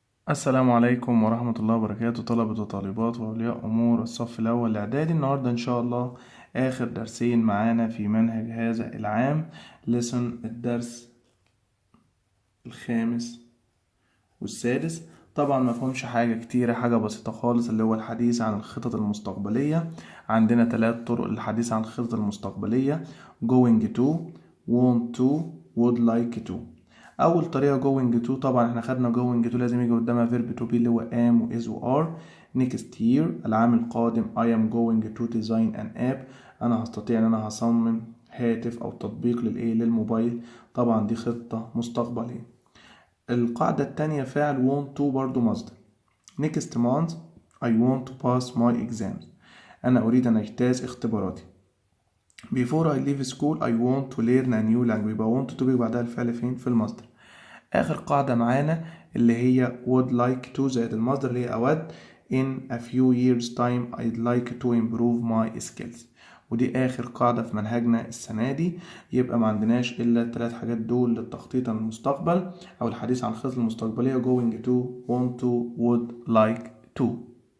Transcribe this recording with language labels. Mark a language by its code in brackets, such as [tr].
[ar] السلام عليكم ورحمة الله وبركاته، طلبة وطالبات وأولياء أمور الصف الأول الإعدادي. النهاردة إن شاء الله آخر درسين معانا في منهج هذا العام. الدرس الخامس والسادس. طبعا ما فهمش حاجة كتيرة، حاجة بسيطة خالص، اللي هو الحديث عن الخطط المستقبلية. عندنا 3 طرق للحديث عن الخطط المستقبلية: going to, want to, would like to. اول طريقه going to، طبعا احنا خدنا going to لازم يجي قدامها verb to be اللي هو am و is و are. [en] next year [ar] العام القادم [en] I am going to design an app، [ar] انا هستطيع ان انا هصمم هاتف او تطبيق للموبايل. طبعا دي خطه مستقبليه. القاعده التانية فعل want to برضو مصدر. [en] next month I want to pass my exams، [ar] انا اريد ان اجتاز اختباراتي. [en] before I leave school I want to learn a new language، يبقى want to [ar] بيجي بعدها الفعل فين؟ في المصدر. آخر قاعدة معانا اللي هي would like to زائد المصدر اللي هي أود. [en] in a few years time I'd like to improve my skills، [ar] ودي آخر قاعدة في منهجنا السنة دي. يبقى ما عندناش إلا الثلاث حاجات دول للتخطيط عن المستقبل أو الحديث عن الخطط المستقبلية: going to, want to, would like to.